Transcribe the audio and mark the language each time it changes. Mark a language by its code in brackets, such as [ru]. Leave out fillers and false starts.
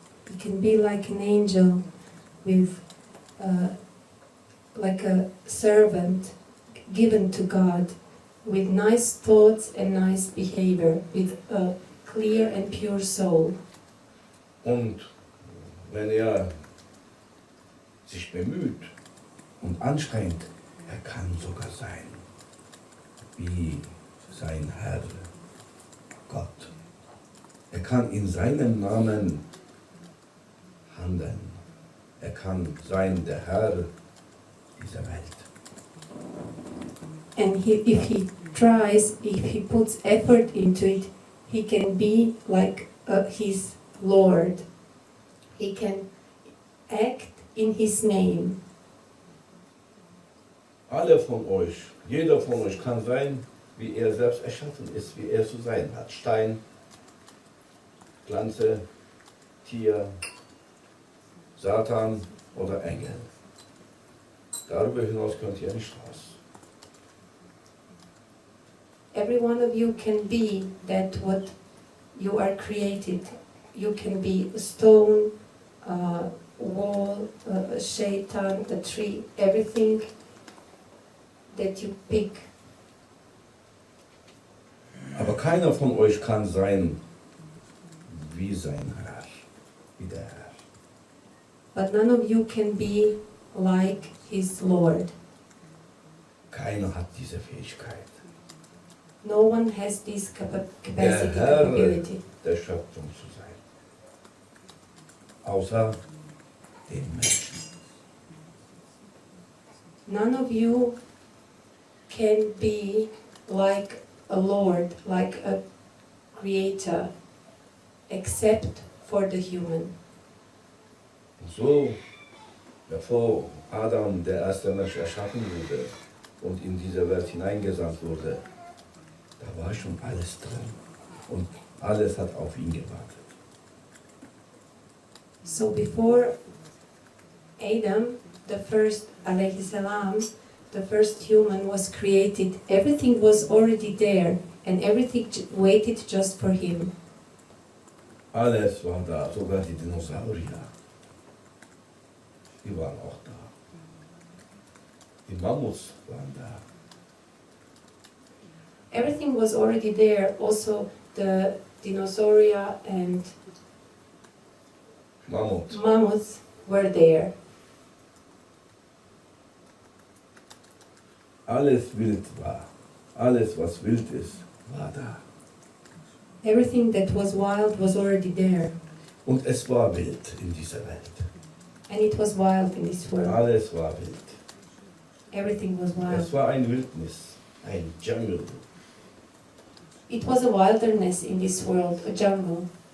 [en] he can be like an angel with like a servant given to God with nice thoughts and nice behavior, with a clear and pure soul. [de] Und wenn er sich bemüht und anstrengt, er kann sogar sein wie sein Herr, Gott. Er kann in seinem Namen handeln. Er kann sein der Herr dieser Welt. [en] And if he tries, if he puts effort into it, he can be like his Lord. He can act in his name. [de] Alle von euch, jeder von euch kann sein, wie er selbst erschaffen ist, wie er zu sein hat. Stein, Pflanze, Tier, Satan oder Engel. Darüber hinaus könnt ihr nicht raus. [en] Every one of you can be that what you are created. You can be a stone, a wall, a shaitan, a tree, everything that you pick. [de] Aber keiner von euch kann sein wie sein Herr, wie der Herr. [en] But none of you can be like his Lord. [de] Keiner hat diese Fähigkeit. [en] No one has this capacity, [de] Der Herr [en] capability. [de] der Schöpfung zu sein. Außer den Menschen. [en] None of you can be like a Lord, like a creator, except for the human. [de] Und so, bevor Adam, der erste Mensch, erschaffen wurde und in diese Welt hineingesandt wurde, da war schon alles drin. Und alles hat auf ihn gewartet. [en] So before Adam, the first [ar] alayhi salam, [en] the first human was created, everything was already there and everything waited just for him. [de] Alles war da, sogar die Dinosaurier. Die waren auch da. Die Mammuts waren da. [en] Everything was already there, also the dinosauria and [de] Mammut. [en] mammoths were there. [de] Alles wild war. Alles, was wild ist, war da. [en] Everything that was wild was already there. [de] Und es war wild in dieser Welt. [en] And it was wild in this world. [de] Alles war wild. [en] Everything was wild. [de] Es war ein Wildnis, ein Jungle. [en] It was a wilderness in this world, a jungle.